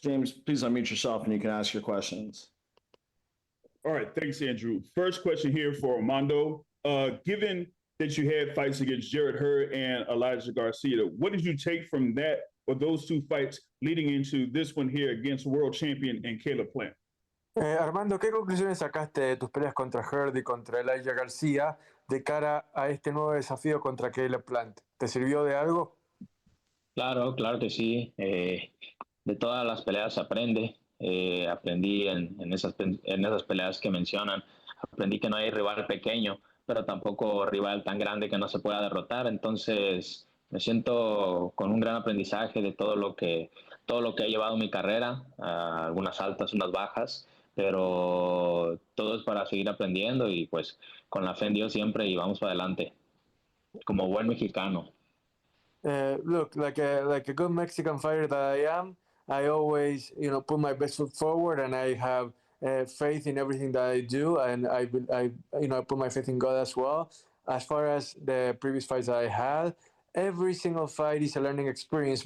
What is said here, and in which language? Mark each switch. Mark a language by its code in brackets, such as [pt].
[en] James, please unmute yourself and you can ask your questions. All right, thanks, Andrew. First question here for Armando. Given that you had fights against Jared Hurd and Elijah Garcia, what did you take from that or those two fights leading into this one here against world champion and Caleb Plant? [es] Armando, ¿qué conclusiones sacaste de tus peleas contra Hurd y contra Elijah García de cara a este nuevo desafío contra Caleb Plant? ¿Te sirvió de algo? Claro, claro que sí. De todas las peleas se aprende. Aprendí en esas peleas que mencionan. Aprendí que no hay rival pequeño, pero tampoco rival tan grande que no se pueda derrotar. Entonces me siento con un gran aprendizaje de todo lo que ha llevado mi carrera, algunas altas, unas bajas, pero todo es para seguir aprendiendo y pues con la fe en Dios siempre y vamos para adelante, como buen mexicano. [en] Look, like a good Mexican fighter that I am, I always, put my best foot forward, and I have faith in everything that I do, and I put my faith in God as well. As far as the previous fights that I had, every single fight is a learning experience.